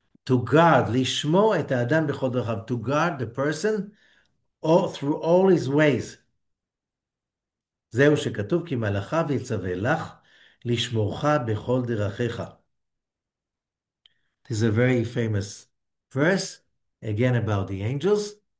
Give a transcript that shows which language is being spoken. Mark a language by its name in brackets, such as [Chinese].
[English] To guard, [Hebrew] לשמור את האדם בכל דרכיו, [English] to guard the person through all his ways. [Hebrew] זהו שכתוב כי מלאכיו יצווה לך לשמורך בכל דרכיך. [English] This is a very famous verse, again about the angels.